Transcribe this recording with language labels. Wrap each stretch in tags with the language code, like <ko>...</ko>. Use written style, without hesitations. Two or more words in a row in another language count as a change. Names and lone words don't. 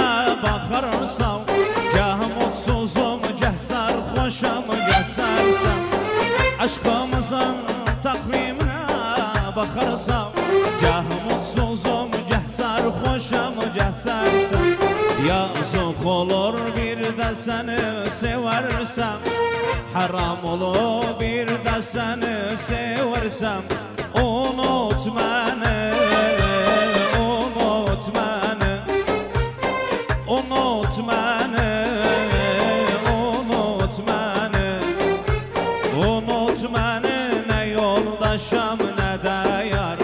<tr>bakarsam, gah mutsuzum, gah sarhoşam, gah sersem. Aşkımızın takvimine bakarsam, gah mutsuzum, gah sarhoşam, gah sersem. Yazık olur bir de seni seversem, haram olur bir de seni seversem. Unut beni, unut beni, unut beni, unut beni, unut beni,</tr> <az>nə yoldaşam, nə də yar.</az>